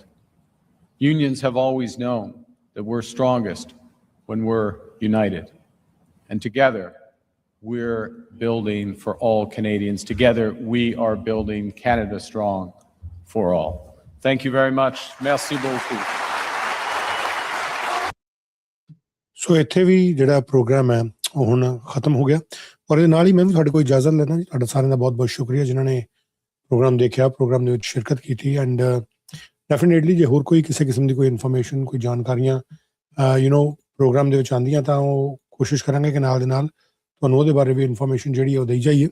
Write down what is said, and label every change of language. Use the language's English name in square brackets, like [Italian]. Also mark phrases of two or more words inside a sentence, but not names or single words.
[English] Unions have always known that we're strongest when we're united. And together, we're building for all Canadians. Together, we are building Canada strong for all. Thank you very much. [French] Merci beaucoup. [Punjabi] ਸੋ ਇੱਥੇ ਵੀ ਜਿਹੜਾ ਪ੍ਰੋਗਰਾਮ ਹੈ ਉਹ ਹੁਣ ਖਤਮ ਹੋ ਗਿਆ ਔਰ ਇਹਦੇ ਨਾਲ ਹੀ ਮੈਂ ਵੀ ਤੁਹਾਡੇ ਕੋਲ ਇਜਾਜ਼ਤ ਲੈਣਾ ਜੀ। ਤੁਹਾਡਾ ਸਾਰਿਆਂ ਦਾ ਬਹੁਤ ਬਹੁਤ ਸ਼ੁਕਰੀਆ ਜਿਨ੍ਹਾਂ ਨੇ ਪ੍ਰੋਗਰਾਮ ਦੇਖਿਆ, ਪ੍ਰੋਗਰਾਮ ਦੇ ਵਿੱਚ ਸ਼ਿਰਕਤ ਕੀਤੀ [English] and definitely [Punjabi] ਜੇ ਹੋਰ ਕੋਈ ਕਿਸੇ ਕਿਸਮ ਦੀ ਕੋਈ ਇਨਫੋਰਮੇਸ਼ਨ, ਕੋਈ ਜਾਣਕਾਰੀਆਂ ਪ੍ਰੋਗਰਾਮ ਦੇ ਵਿੱਚ ਆਉਂਦੀਆਂ ਤਾਂ ਉਹ ਕੋਸ਼ਿਸ਼ ਕਰਾਂਗੇ ਕਿ ਨਾਲ ਦੇ ਨਾਲ ਤੁਹਾਨੂੰ ਉਹਦੇ ਬਾਰੇ ਵੀ ਇਨਫੋਰਮੇਸ਼ਨ ਜਿਹੜੀ ਉਹ ਦੇਈ ਜਾਈਏ।